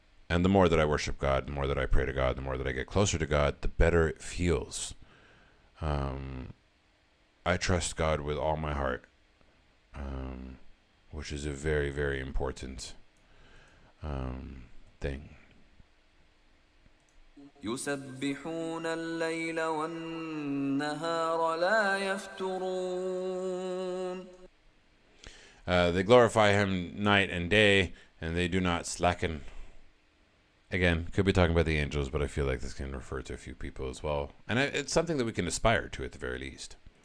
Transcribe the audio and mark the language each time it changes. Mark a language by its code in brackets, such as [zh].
[en] And the more that I worship God, the more that I pray to God, the more that I get closer to God, the better it feels. I trust God with all my heart, which is a very, very important thing. [ar] يسبحون الليل والنهار لا يفترون. [en] They glorify him night and day, and they do not slacken. Again, could be talking about the angels, but I feel like this can refer to a few people as well. And it's something that we can aspire to at the very least.